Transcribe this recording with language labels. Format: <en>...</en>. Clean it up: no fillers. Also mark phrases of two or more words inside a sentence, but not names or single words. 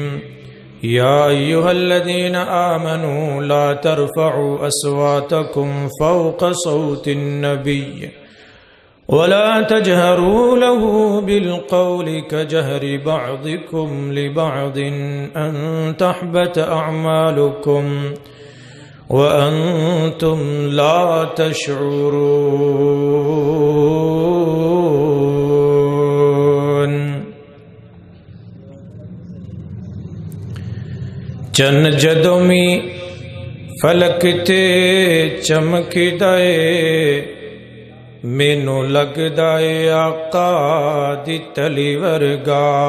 <ar>يا أيها الذين آمنوا لا ترفعوا أصواتكم فوق صوت النبي ولا تجهروا له بالقول كجهر بعضكم لبعض أن تحبط أعمالكم وأنتم لا تشعرون.</ar> <pa>चन्न जदों में फलक ते चमकदा ए मैनू लगदा ए आका दी तली वर्गा।</pa>